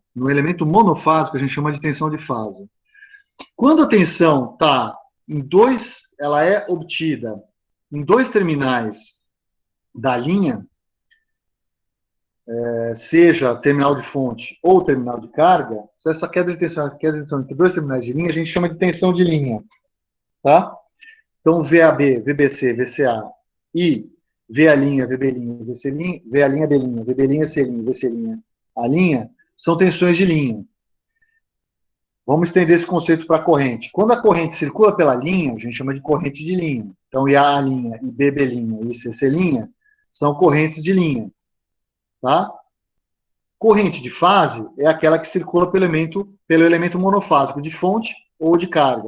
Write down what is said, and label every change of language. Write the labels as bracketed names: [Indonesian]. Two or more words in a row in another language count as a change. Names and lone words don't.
[Portuguese] No elemento monofásico a gente chama de tensão de fase. Quando a tensão está em dois, ela é obtida em dois terminais da linha, seja terminal de fonte ou terminal de carga, se essa queda de tensão entre dois terminais de linha, a gente chama de tensão de linha, tá? Então, VAB, VBC, VCA e VA', VB', VC', VA', B', VB', C', VC', A' são tensões de linha. Vamos estender esse conceito para a corrente. Quando a corrente circula pela linha, a gente chama de corrente de linha. Então, IA', e BB' e CC' são correntes de linha. Tá? Corrente de fase é aquela que circula pelo elemento monofásico de fonte ou de carga.